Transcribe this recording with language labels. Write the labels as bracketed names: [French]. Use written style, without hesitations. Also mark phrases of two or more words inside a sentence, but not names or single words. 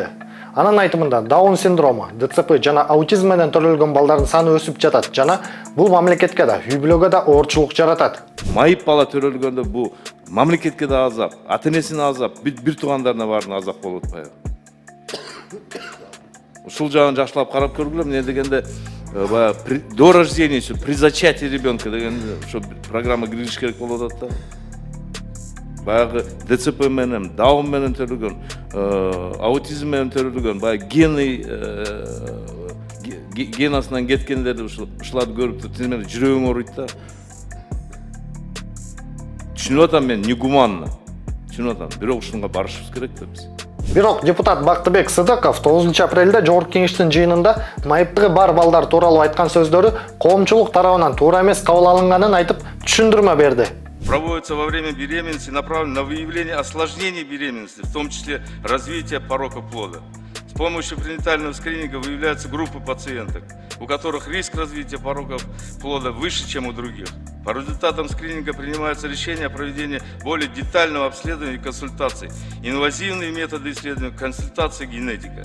[Kyrgyz] Анын айтымында Даун синдрому, ДЦП жана аутизм менен төрөлгөн балдардын саны өсүп жатат жана бул мамлекетке да, үй-бүлөгө да оорчулук жаратат. Майып бала төрөлгөндө бул мамлекетке да азап, ата-энесине азап, бир туугандарына баарына азап болуп атпайбы? Ушул жагын жакшылап карап көргүлө. Эмне дегенде [Russian] до рождения, при зачатии ребенка [Kyrgyz] деген ошо программа кириш керек болуп атат да. Баягы ДЦП менен, Даун менен төрөлгөн, аутизм менен төрөлгөн, баягы генасынан кеткендерди ушуларды көрүп туруп, менин жүрөгүң ооруйт да. Түшүнүп атам мен, негуманно. Түшүнүп атам, бирок ушунга барышыбыз керек да биз. Бирок депутат Бактыбек Сыдыков 9 апрелде Жогорку Кеңештин жыйынында майыптыгы бар балдар тууралуу айткан сөздөрү коомчулук тарабынан туура эмес кабыл алынганын айтып, түшүндүрмө берди. [Russian] Проводится во время беременности, направлено на выявление осложнений беременности, в том числе развития порока плода. С помощью пренатального скрининга выявляются группы пациенток, у которых риск развития пороков плода выше, чем у других. По результатам скрининга принимается решение о проведении более детального обследования и консультаций, инвазивные методы исследования, консультация, генетика.